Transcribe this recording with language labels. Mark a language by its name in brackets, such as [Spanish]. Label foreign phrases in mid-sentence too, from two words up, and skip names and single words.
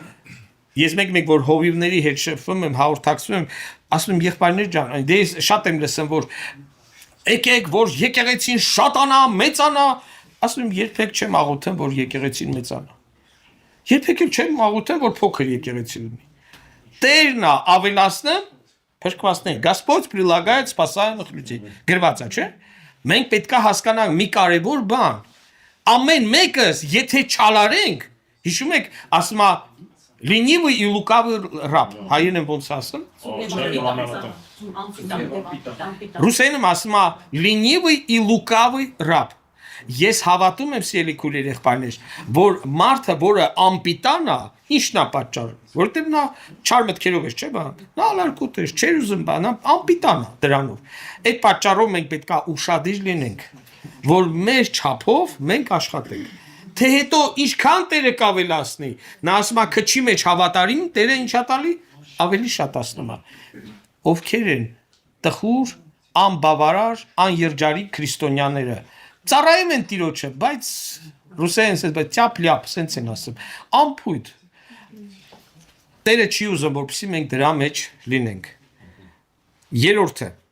[Armenian] ես մեկ որ հովիվների հետ շփվում եմ հաղորդակցվում եմ ասում եմ եղբայրներ ջան դե ես շատ եմ լսում որ եկեք որ եկեղեցին շատանա մեծանա ասում եմ երբեք չեմ աղոթում որ եկեղեցին մեծանա երբեք չեմ աղոթում որ փոքր եկեղեցի լինի Տերն է ավելացնում փրկվածներ [Russian] Господь прилагает спасаемых людей [Armenian] գրված է չէ մենք պետք է հասկանանք մի կարևոր բան ամեն մեկս եթե չալարենք հիշում եք ասում է [Russian] Ленивый и лукавый раб [Armenian] հայերեն ոնց ասում Ռուսերենում ասում է [Russian] ленивый и лукавый раб [Armenian] Ես հավատում եմ սիրելի քույրեր եղբայրներ որ մարդը որը անպիտան է ինչն է պատճառը որովհետև նա չար մտքերով է չէ բան նա ալարկոտ է չեր ուզում բան անպիտան է դրանով այդ պատճառով մենք պետք է ուշադիր լինենք որ մեր չափով մենք աշխատենք թե հետո ինչքան Տերը կավելացնի նա ասում է քչի մեջ հավատարիմ Տերը ինչա տալի ավելի շատացնում է ովքեր են տխուր անբավարար աներջարիկ քրիստոնյաները ծառայում են տիրոջը բայց ռուսերեն ասած բայց տյապ-լյապ սենց են ասում անփույթ Տերը չի ուզում որպեսզի մենք դրա մեջ լինենք երրորդը